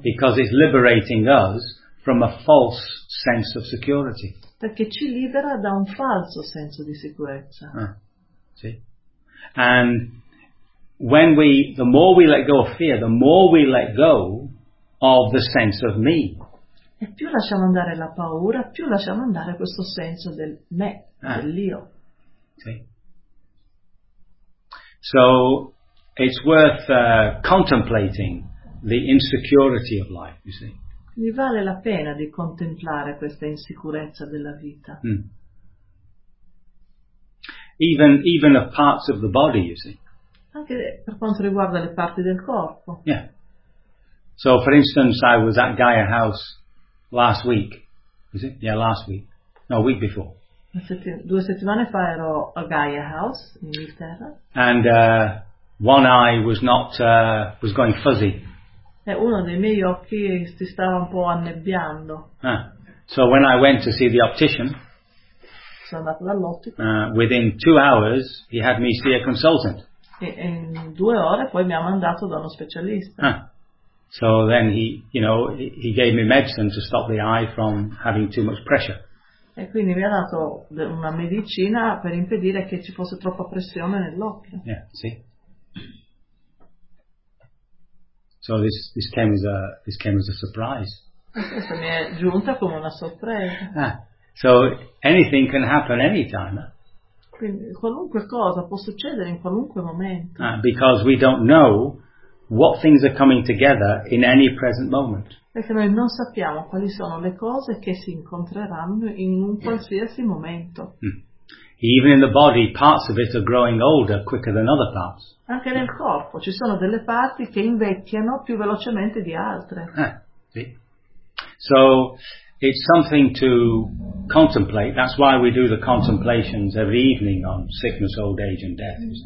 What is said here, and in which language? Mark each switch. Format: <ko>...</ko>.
<en>Because it's liberating us from a false sense of security.</en> <it>Perché ci libera da un falso senso di sicurezza. Sì.</it> <en>And when we, the more we let go of fear, the more we let go of the sense of me.</en> <it>E più lasciamo andare la paura, più lasciamo andare questo senso del me, dell'io. Sì.</it> <en>So it's worth contemplating the insecurity of life, you see.</en> <it>Mi vale la pena di contemplare questa insicurezza della vita.</it> <en>Even the parts of the body, you see.</en> <it>Anche per quanto riguarda le parti del corpo.</it> <en>Yeah. So for instance I was at Gaia House last week. Is it? Yeah, last week. No, week before.</en> <it>Due settimane fa ero a Gaia House in Inghilterra.</it> <en>And one eye was not was going fuzzy.</en> <it>E uno dei miei occhi si stava un po' annebbiando.</it> <en>So when I went to see the optician,</en> <it>sono andato dall'ottico.</it> <en>Within 2 hours he had me see a consultant.</en> <it>E in 2 ore poi mi ha mandato da uno specialista.</it> <en>So then he gave me medicine to stop the eye from having too much pressure.</en> <it>E quindi mi ha dato una medicina per impedire che ci fosse troppa pressione nell'occhio.</it> <en>Yeah, sì. So this came as a surprise.</en> <it>Questo mi è giunta come una sorpresa.</it> <en>So anything can happen anytime.</en> <it>Quindi qualunque cosa può succedere in qualunque momento.</it> <en>Because we don't know what things are coming together in any present moment.</en> <it>Perché noi non sappiamo quali sono le cose che si incontreranno in un qualsiasi momento.</it> <en>Even in the body, parts of it are growing older quicker than other parts.</en> <it>Anche nel corpo ci sono delle parti che invecchiano più velocemente di altre.</it> <en>Sì. So it's something to contemplate. That's why we do the contemplations every evening on sickness, old age and death.</en>